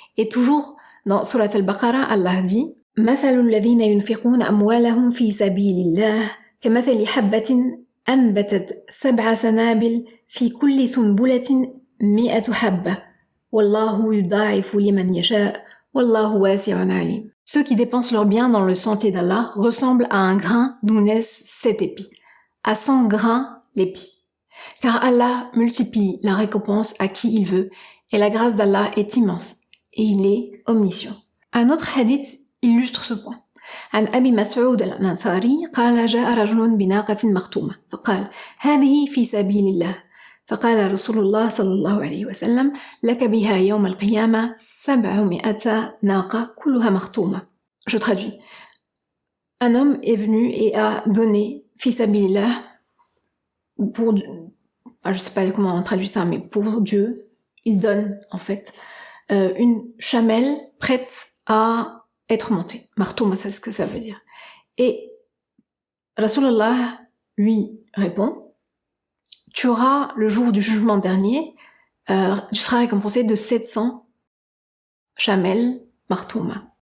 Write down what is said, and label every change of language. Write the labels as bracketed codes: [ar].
[fr] Et toujours dans Surat al-Baqarah, Allah dit « [ar] مَثَلُ الَّذِينَ يُنْفِقُونَ أَمْوَالَهُمْ فِي سَبِيلِ اللَّهِ كَمَثَلِ حَبَّةٍ أَنْبَتَتْ 7 سَنَابِلَ فِي كُلِّ سُنْبُلَةٍ 100 حَبَّةٍ وَاللَّهُ يُضَاعِفُ لِمَنْ يَشَاءُ وَاللَّهُ وَاسِعٌ عَلِيمٌ [fr] » Ceux qui dépensent leurs biens dans le sentier d'Allah ressemblent à un grain d'où naissent 7 épis, à 100 grains l'épi. Car Allah multiplie la récompense à qui il veut, et la grâce d'Allah est immense, et il est omniscient. Un autre hadith illustre ce point. [ar] عن أبي مسعود الأنصاري قال جاء رجل بناقة مختومة فقال هذه في سبيل الله فقال رسول الله صلى الله عليه وسلم لك بها يوم القيامة 700 ناقة كلها مختومة. [fr] Je traduis. Un homme est venu et a donné fi sabilillah pour, je sais pas comment on traduit ça, mais pour Dieu, il donne en fait une chamelle prête à être montée. Martouma, c'est ce que ça veut dire. Et Rasulullah lui répond, tu auras le jour du jugement dernier, tu seras récompensé de 700 chamelles Martouma.